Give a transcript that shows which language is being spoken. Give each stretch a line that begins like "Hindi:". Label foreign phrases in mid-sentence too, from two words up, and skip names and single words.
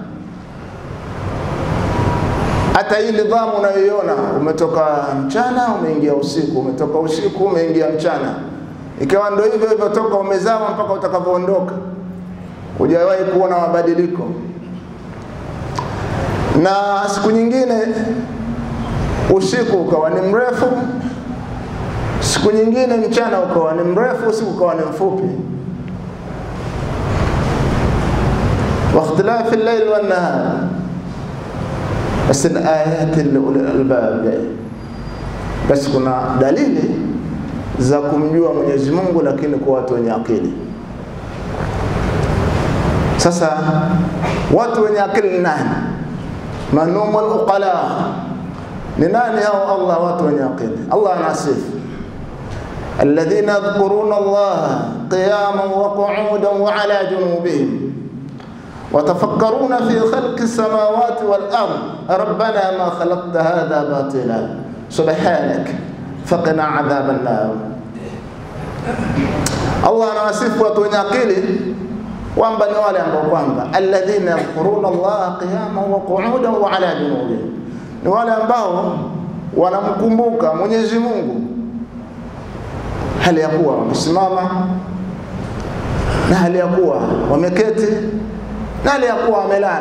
Swahili: Hata hii nidhamu unayoiona, umetoka mchana umeingia usiku, umetoka usiku umeingia mchana, ikawa ndio hivyo hivyo toka umezama mpaka utakapoondoka, hujawahi kuona mabadiliko. Na siku nyingine usiku ukawa ni mrefu, siku nyingine mchana ukawa ni mrefu, usiku ukawa ni mfupi.
Arabic: واختلاف الليل والنهار لآيات لأولي الألباب,
Swahili: basi kuna dalili za kumjua Mwenyezi Mungu, lakini kwa watu wenye akili. Sasa watu wenye akili ni nani?
Arabic: من هم العقلاء,
Swahili: ni nani hao Allah watu wenye akili? Allah anasifu
Arabic: الذين يذكرون الله قياما وقعودا وعلى جنوبهم وتفكرون في خلق السماوات والأرض ربنا ما خلقت هذا باطلا سبحانك فقنا عذاب النار.
Swahili: Allah anawasifu watu wenye akili kwamba ni wale ambao kwamba
Arabic: الذين يذكرون الله قياما وقعودا وعلى جنوبهم,
Swahili: ni wale ambao wanamkumbuka Mwenyezi Mungu hali ya kuwa wamesimama, na hali ya kuwa wameketi, na hali ya kuwa wamelala.